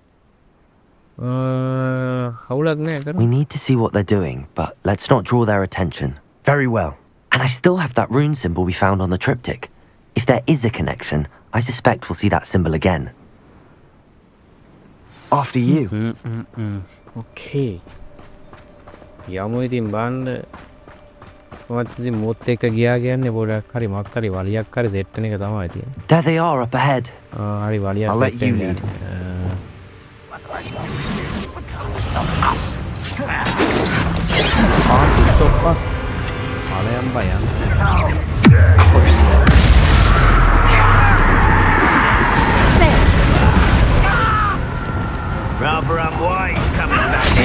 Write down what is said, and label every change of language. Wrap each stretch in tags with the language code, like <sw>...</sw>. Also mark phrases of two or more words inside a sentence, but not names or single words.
<en>We need to see what they're doing, but let's not draw their attention. Very well. And I still have that rune symbol we found on the triptych. If there is a connection, I suspect we'll see that symbol again. After you. Okay.</en> <si>යමු ඉතින් බලන්න මත් ඉතින් මුත් එක්ක ගියා කියන්නේ පොඩක් හරි මොකක් හරි වලියක් හරි සෙට් වෙන එක තමයි තියෙන්නේ.</si> <en>There they are up ahead.</en> <si>හරි වලියක්</si> <en>I'll let</en> <si>සෙට්</si> <en>you</en> <si>වෙන්න.</si> <en>lead. Can't stop us. Alayan bayan. Close. Rather unwise coming back.</en>